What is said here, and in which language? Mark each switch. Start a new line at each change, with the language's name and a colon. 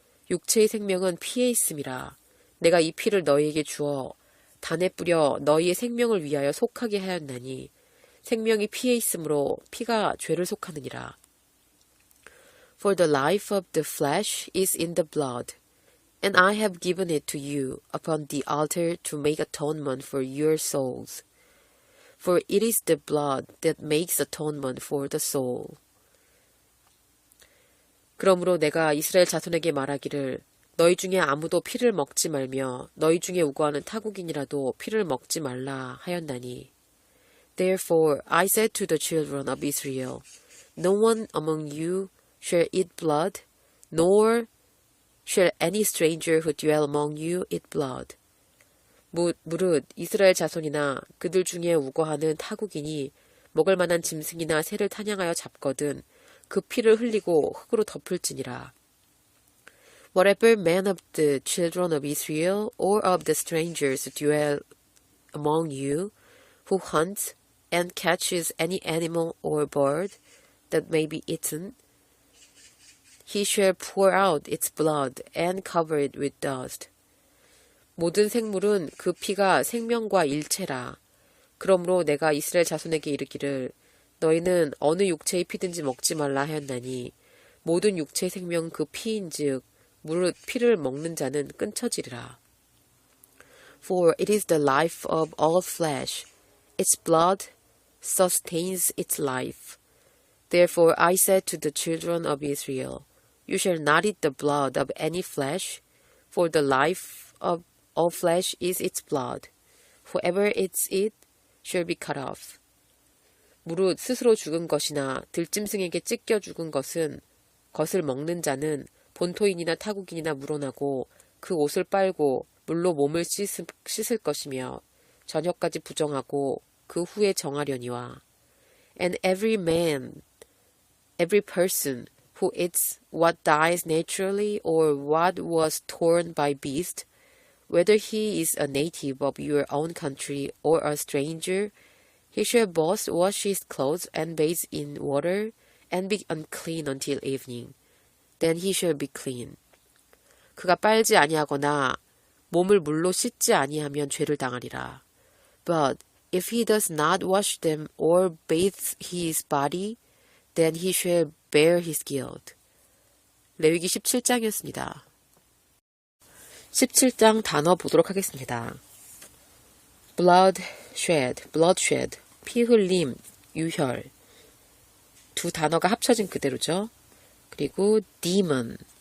Korean: 육체의 생명은 피에 있음이라. 내가 이 피를 너희에게 주어 단에 뿌려 너희의 생명을 위하여 속하게 하였나니 생명이 피에 있으므로 피가 죄를 속하느니라.
English: For the life of the flesh is in the blood, and I have given it to you upon the altar to make atonement for your souls. For it is the blood that makes atonement for the soul.
Korean: 그러므로 내가 이스라엘 자손에게 말하기를 너희 중에 아무도 피를 먹지 말며 너희 중에 우거하는 타국인이라도 피를 먹지 말라 하였나니.
English: Therefore I said to the children of Israel, No one among you shall eat blood, nor shall any stranger who dwell among you eat blood.
Korean: 무릇 이스라엘 자손이나 그들 중에 우거하는 타국인이 먹을 만한 짐승이나 새를 타냥하여 잡거든 그 피를 흘리고 흙으로 덮을지니라.
English: Whatever man of the children of Israel or of the strangers dwell among you, who hunts and catches any animal or bird that may be eaten, he shall pour out its blood and cover it with dust.
Korean: 모든 생물은 그 피가 생명과 일체라. 그러므로 내가 이스라엘 자손에게 이르기를 너희는 어느 육체의 피든지 먹지 말라 하였나니 모든 육체의 생명 그 피인즉 무릇 피를 먹는 자는 끊쳐지리라.
English: For it is the life of all flesh. Its blood sustains its life. Therefore I said to the children of Israel, You shall not eat the blood of any flesh, for the life of all flesh is its blood. Whoever eats it shall be cut off.
Korean: 무릇 스스로 죽은 것이나 들짐승에게 찢겨 죽은 것을 먹는 자는 본토인이나 타국인이나 물어나고 그 옷을 빨고 물로 몸을 씻을 것이며 저녁까지 부정하고 그 후에 정하려니와.
English: And every person who eats what dies naturally or what was torn by beast, whether he is a native of your own country or a stranger, he shall both wash his clothes and bathe in water and be unclean until evening. Then he shall be clean.
Korean: 그가 빨지 아니하거나 몸을 물로 씻지 아니하면 죄를 당하리라.
English: But if he does not wash them or bathe his body, then he shall bear his guilt.
Korean: 레위기 17장이었습니다. 17장 단어 보도록 하겠습니다. bloodshed, 피 흘림, 유혈. 두 단어가 합쳐진 그대로죠. 그리고 demon.